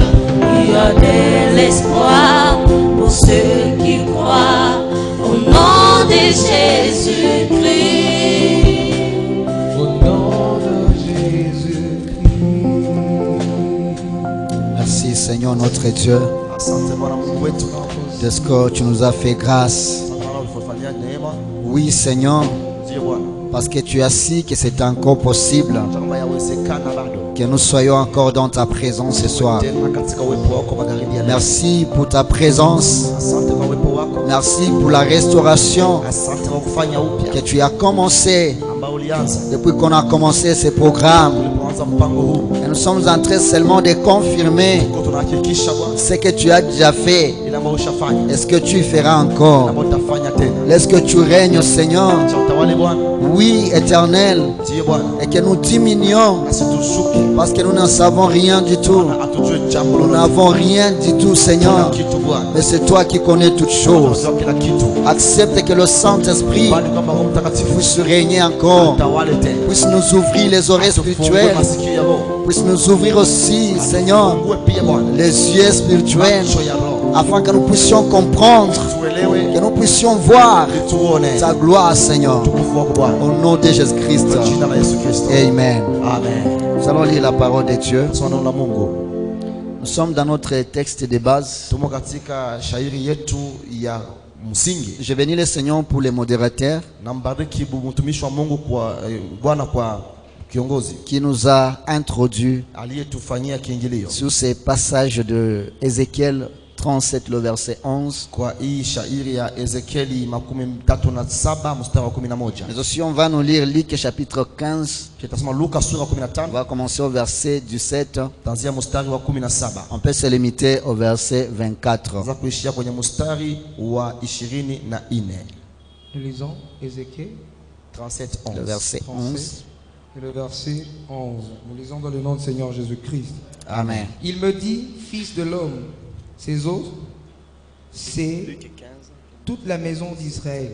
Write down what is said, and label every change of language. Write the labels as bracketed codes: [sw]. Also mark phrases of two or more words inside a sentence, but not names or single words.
[fr] Il y a de l'espoir pour ceux qui croient au nom de Jésus-Christ. Au nom de Jésus-Christ. Merci Seigneur notre Dieu [sw] Asante Bwana Mungu wetu. [fr] de ce que tu nous as fait grâce. [sw] Asante Bwana ulifanya neema. [fr] Oui Seigneur, [sw] Ndiyo Bwana. [fr] parce que tu as dit que c'est encore possible [sw] Kama yawezekana bado. [fr] que nous soyons encore dans ta présence ce soir. [sw] Tena katika uwepo wako magharibi ya leo. [fr] Merci pour ta présence. [sw] Asante kwa uwepo wako. [fr] Merci pour la restauration [sw] Asante kwa kufanya upya [fr] que tu as commencé [sw] ambao ulianza [fr] depuis qu'on a commencé ce programme. [sw] ulipoanza mpango huu. [fr] Et nous sommes en train seulement de confirmer [sw] Tuko tunahakikisha Bwana [fr] ce que tu as déjà fait. [sw] ile ambayo ushafanya. [fr] Est-ce que tu feras encore? [sw] Ambayo utafanya tena. [fr] Est-ce que tu règnes, Seigneur? [sw] Acha utawale Bwana. [fr] Oui, éternel. [sw] Ndiyo Bwana. [fr] Et que nous diminuons [sw] Asitushuke. [fr] parce que nous n'en savons rien du tout. [sw] Na atujue jambo [fr] Nous [sw] lolote. [fr] n'avons rien du tout, Seigneur. [sw] Kitu Bwana. [fr] Mais c'est toi qui connais toutes choses. [sw] Unajua kila kitu. [fr] Accepte que le Saint-Esprit [sw] Bali kwamba Roho Mtakatifu [fr] puisse régner encore, [sw] utawale tena. [fr] puisse nous ouvrir les oreilles [sw] Tufungue [fr] spirituelles, [sw] masikio ya roho. [fr] puisse nous ouvrir aussi, Seigneur, [sw] Tufungue pia Bwana. [fr] les yeux spirituels, [sw] Macho ya roho. [fr] afin que nous puissions comprendre, [sw] Tuelewe. [fr] que nous puissions voir [sw] Tuone. [fr] ta gloire, Seigneur. [sw] Utukufu wako Bwana. [fr] Au nom de Jésus-Christ. [sw] Kwa jina la Yesu Kristo. [fr] Amen. [sw] Amen. [fr] Nous allons lire la parole de Dieu. [sw] Soma neno la Mungu. [fr] Nous sommes dans notre texte de base. [sw] Tumo katika shairi yetu ya msingi. [fr] Je bénis le Seigneur pour les modérateurs [sw] Nambariki mtumishi wa Mungu kwa Bwana kwa kiongozi [fr] qui nous a introduit [sw] aliyetufanyia kiingilio [fr] sur ces passages de Ézéchiel 37, le verset 11. [sw] kwa hii shairi ya Ezekieli 37 mstari wa 11. [fr] Mais aussi on va nous lire Luc chapitre 15. [sw] Tutasoma Luka sura ya [fr] On [sw] 15 [fr] va commencer au verset 17. [sw] tanzia mstari wa 17. [fr] On peut se limiter au verset 24. [sw] Za kuishia kwenye mstari wa 24. [fr] Nous lisons Ézéchiel 37 Le 11. verset 11. Et le verset 11, nous lisons dans le nom du Seigneur Jésus-Christ. Amen. Il me dit, fils de l'homme, ces os, c'est toute la maison d'Israël.